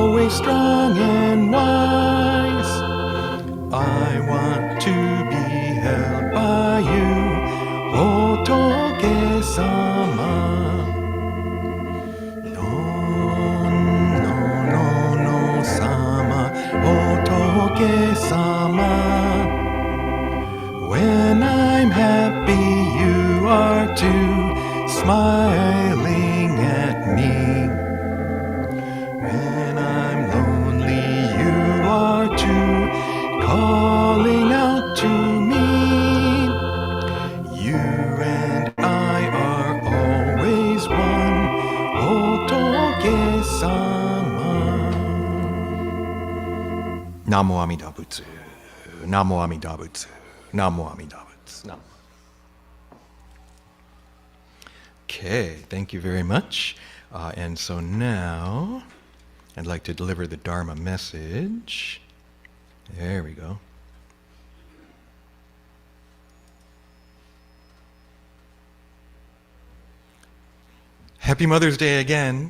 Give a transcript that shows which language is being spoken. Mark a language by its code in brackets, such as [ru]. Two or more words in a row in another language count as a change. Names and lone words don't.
[en] strong and wise. I want to be held by you, Hotoke-sama. No, no, no, no, sama, Hotoke-sama. When I'm happy, you are too, smiling at me. When I'm lonely, you are too, calling out to me. You and I are always one, Hotoke-sama. [ja] 南無阿弥陀仏. 南無阿弥陀仏。南無阿弥陀仏. Namo. [en] Okay, thank you very much. And so now, I'd like to deliver the Dharma message. There we go. Happy Mother's Day again.